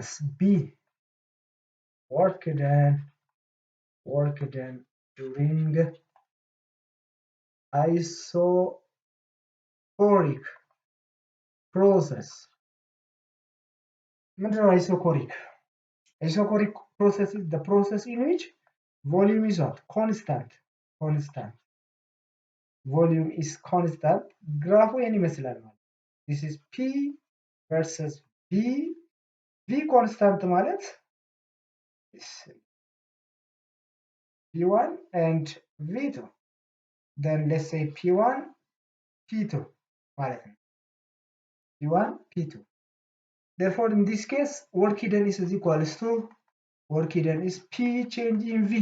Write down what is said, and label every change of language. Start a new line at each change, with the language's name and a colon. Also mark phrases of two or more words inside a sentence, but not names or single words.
English: B. Work done during isochoric process.
Amharic: ምንድነው isochoric?
English: Isochoric process is the process in which volume is what? Constant. Constant. Volume is constant.
Amharic: ግራፉ ይሄን ይመስላል ማለት.
English: This is P versus V. V constant ማለት P1 and V2. Then let's say P1, P2 ማለት ነው. P1, P2. Therefore, in this case, work done is equals to, work done is P change in V.